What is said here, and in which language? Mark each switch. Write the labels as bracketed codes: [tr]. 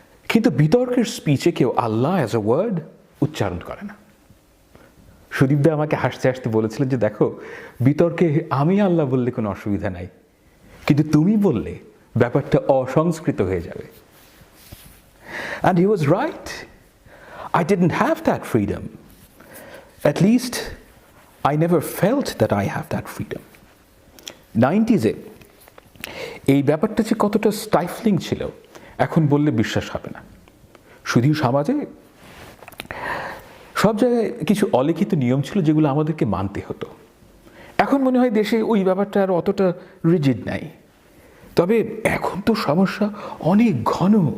[bn] কিন্তু বিতর্কের স্পিচে কেউ আল্লাহ অ্যাজ এ ওয়ার্ড উচ্চারণ করে না। সুদীপদা আমাকে হাসতে হাসতে বলেছিলেন যে দেখো, বিতর্কে আমি আল্লাহ বললে কোনো অসুবিধা নাই, কিন্তু তুমি বললে ব্যাপারটা অসংস্কৃত হয়ে যাবে। [en] And he was right. I didn't have that freedom. At least I never felt that I have that freedom. [bn] 90s-এ এই ব্যাপারটা যে কতটা স্টাইফলিং ছিল এখন বললে বিশ্বাস হবে না। শুধু সমাজে সব জায়গায় কিছু অলিখিত নিয়ম ছিল যেগুলো আমাদেরকে মানতে হতো। এখন মনে হয় দেশে ওই ব্যাপারটা আর অতটা রিজিড নাই। তবে এখন তো সমস্যা অনেক ঘন।